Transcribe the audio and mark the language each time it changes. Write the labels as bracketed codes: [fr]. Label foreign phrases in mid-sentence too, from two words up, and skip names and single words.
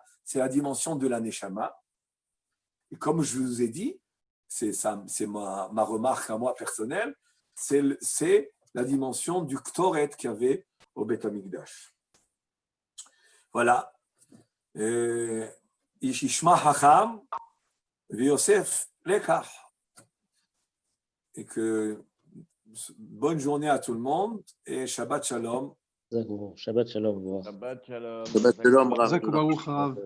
[fr] C'est la dimension de la Neshama. Et comme je vous ai dit, c'est ma remarque à moi personnelle, c'est la dimension du Ktoret qu'il y avait au [he] בית המקדש. Voilà. ישמע חכם, יוסף לקח. [fr] Et que bonne journée à tout le monde et [he] שבת שלום. שבת שלום. שבת שלום. שבת שלום, רב. חזק וברוך, רב.